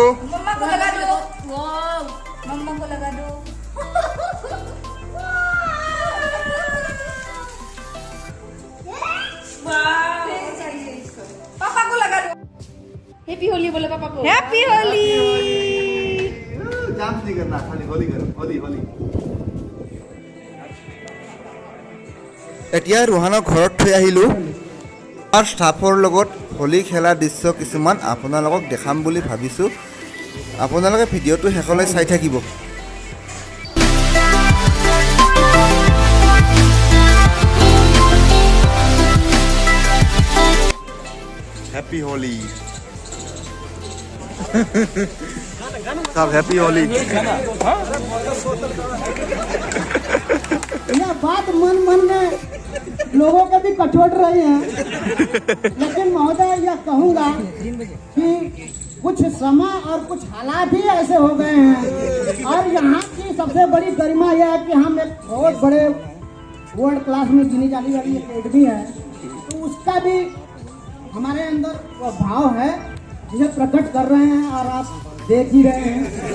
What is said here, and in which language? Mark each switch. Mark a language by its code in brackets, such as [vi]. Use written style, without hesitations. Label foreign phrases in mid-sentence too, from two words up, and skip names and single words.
[hi] लगा दो मम्मा को लगा दो पापा को लगा दो [en] happy Holi [hi] बोलो पापा को [en] happy Holi [hi] डांस नहीं करना खाली होली करो होली এতিয়া [as] ৰোহানক ঘৰত থৈ আহিলো আৰু ষ্টাফৰ লগত হোলী খেলা দৃশ্য কিছুমান আপোনালোকক দেখাম বুলি ভাবিছোঁ আপোনালোকে ভিডিঅ'টো শেষলৈ চাই থাকিব [hi] हैप्पी होली सब हैप्पी होली यह बात मन में लोगों के भी कठोर रही है लेकिन महोदय यह कहूँगा कि कुछ समय और कुछ हालात ही ऐसे हो गए हैं और यहाँ की सबसे बड़ी गरिमा यह है कि हम एक बहुत बड़े [en] world class [hi] में गिनी जाने वाली एकेडमी है तो उसका भी हमारे अंदर वो भाव है जिसे प्रकट कर रहे हैं और आप देख ही रहे हैं